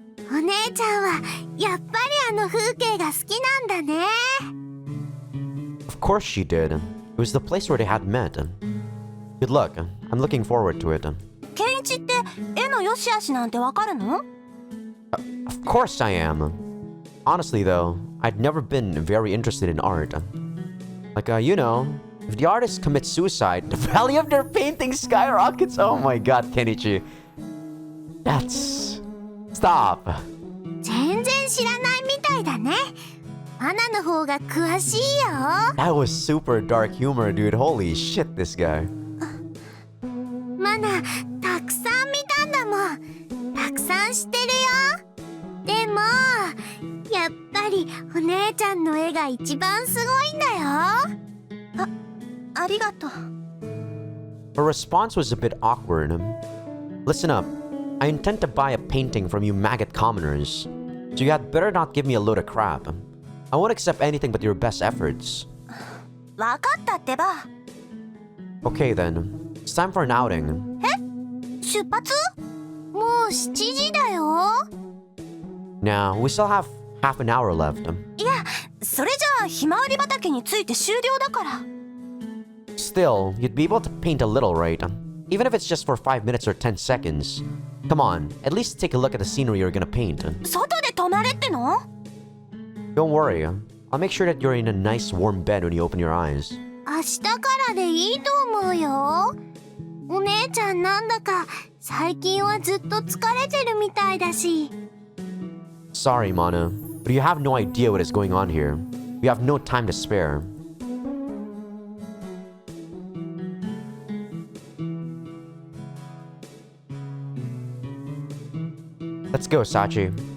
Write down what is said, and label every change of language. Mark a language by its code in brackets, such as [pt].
[ja] お姉ちゃんはやっぱりあの風景が好きなんだね。 [en] Of course she did. It was the place where they had met. Good luck. I'm looking forward to it. [ja] ケンイチって絵の良し悪しなんてわかるの？ [en] Of course I am. Honestly though, I'd never been very interested in art. Like, you know, if the artist commits suicide, the value of their painting skyrockets. Oh my god, Kenichi. That's... Stop. [ja] 全然知らないみたいだね。マナの方が詳しいよ。 [en] That was super dark humor, dude. Holy shit, this guy. [ja] マナ、たくさん見たんだもん。たくさん知ってるよ。でも、やっぱりお姉ちゃんの絵が一番すごいんだよ。ありがとう。 [en] Her response was a bit awkward. Listen up. I intend to buy a painting from you maggot commoners. So you had better not give me a load of crap. I won't accept anything but your best efforts. [ja] わかったってば。 [en] Okay then. It's time for an outing. [ja] 出発？もう7時だよ。 [en] Now, we still have half an hour left. [ja] いや、それじゃあひまわり畑に着いて終了だから。 [en] Still, you'd be able to paint a little, right? Even if it's just for 5 minutes or 10 seconds. Come on, at least take a look at the scenery you're gonna paint. [ja] 外で泊まれっての？ [en] Don't worry, I'll make sure that you're in a nice warm bed when you open your eyes. [ja] 明日からでいいと思うよ。お姉ちゃんなんだか最近はずっと疲れてるみたいだし。 [en] Sorry, Mana, but you have no idea what is going on here. We have no time to spare. Let's go, Sachi.